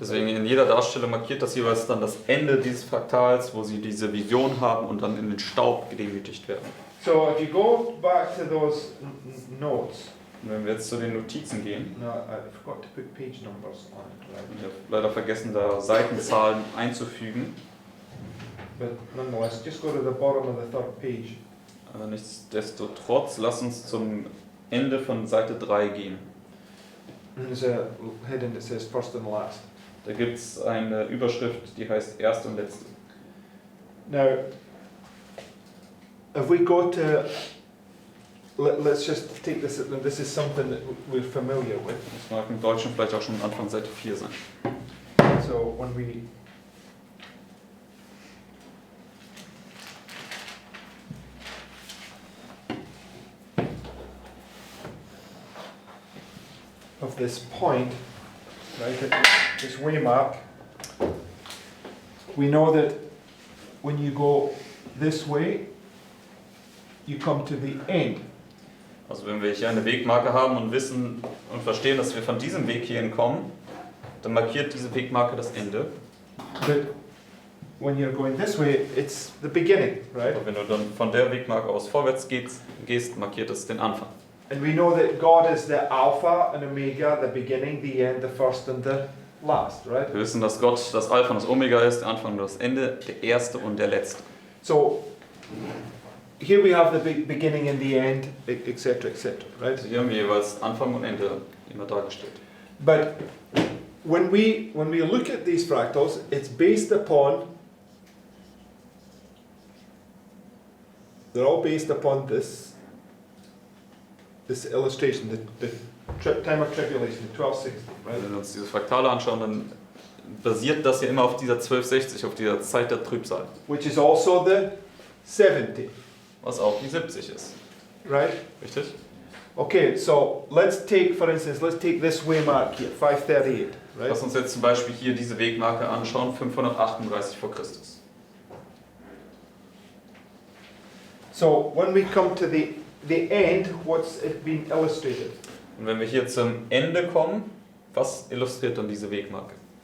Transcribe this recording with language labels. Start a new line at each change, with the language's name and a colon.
German: Deswegen in jeder Darstellung markiert das jeweils dann das Ende dieses Fraktals, wo sie diese Vision haben und dann in den Staub gedemütigt werden.
English: So if you go back to those notes,
German: Und wenn wir jetzt zu den Notizen gehen,
English: no, I forgot to put page numbers on it, right?
German: ich habe leider vergessen, da Seitenzahlen einzufügen.
English: But nonetheless, just go to the bottom of the third page.
German: Aber nichtsdestotrotz, lass uns zum Ende von Seite 3 gehen.
English: And there's a heading that says first and last.
German: Da gibt es eine Überschrift, die heißt Erste und Letzte.
English: Now, if we go to, let's just take this is something that we're familiar with.
German: Das mag im Deutschen vielleicht auch schon Anfang Seite 4 sein.
English: So when we of this point, right, at this waymark, we know that when you go this way, you come to the end.
German: Also wenn wir hier eine Wegmarke haben und wissen und verstehen, dass wir von diesem Weg hierhin kommen, dann markiert diese Wegmarke das Ende.
English: But when you're going this way, it's the beginning, right?
German: Aber wenn du dann von der Wegmarke aus vorwärts gehst, markiert es den Anfang.
English: And we know that God is the Alpha and Omega, the beginning, the end, the first and the last, right?
German: Wir wissen, dass Gott das Alpha und das Omega ist, der Anfang und das Ende, der Erste und der Letzte.
English: So here we have the beginning and the end, etc., etc., right?
German: Also hier haben wir jeweils Anfang und Ende immer dargestellt.
English: But when we look at these fractals, it's based upon, they're all based upon this illustration, the time of tribulation, the 1260, right?
German: Wenn wir uns diese Fraktale anschauen, dann basiert das ja immer auf dieser 1260, auf dieser Zeit der Trübsal,
English: Which is also the 70,
German: was auch die 70 ist.
English: right?
German: Richtig?
English: Okay, so let's take, for instance, let's take this waymark here, 538, right?
German: Lass uns jetzt zum Beispiel hier diese Wegmarke anschauen, 538 vor Christus.
English: So when we come to the end, what's it been illustrated?
German: Und wenn wir hier zum Ende kommen, was illustriert dann diese Wegmarke?